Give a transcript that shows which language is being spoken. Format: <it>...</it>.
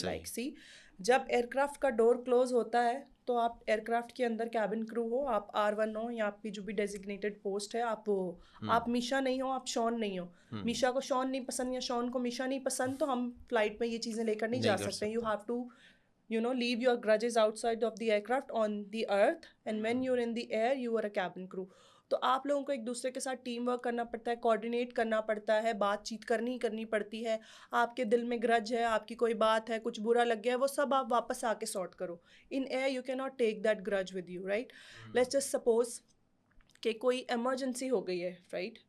<ur>Like سی, جب year craft کا ڈور close ہوتا ہے تو آپ ایئر کرافٹ کے اندر کیبن کرو ہو, آپ R1 ہو یا آپ کی جو بھی ڈیزگنیٹڈ پوسٹ ہے آپ وہ ہو, آپ میشا نہیں ہو, آپ شون نہیں ہو. میشا کو شون نہیں پسند یا شون کو میشا نہیں پسند, تو ہم فلائٹ میں یہ چیزیں لے کر نہیں جا سکتے.</ur> <en>You have to leave your grudges outside of the aircraft on the earth, and when you're in the air you are a cabin crew.</en> <ur>تو آپ لوگوں کو ایک دوسرے کے ساتھ ٹیم ورک کرنا پڑتا ہے, کوآرڈینیٹ کرنا پڑتا ہے, بات چیت کرنی پڑتی ہے. آپ کے دل میں گرج ہے, آپ کی کوئی بات ہے, کچھ برا لگ گیا ہے, وہ سب آپ واپس آ کے سارٹ کرو.</ur> <en>In air you key not take that grudge with you, right. Let's just suppose</en> <ur>کہ کوئی ایمرجنسی ہو گئی ہے,</ur> <en>Right.</en>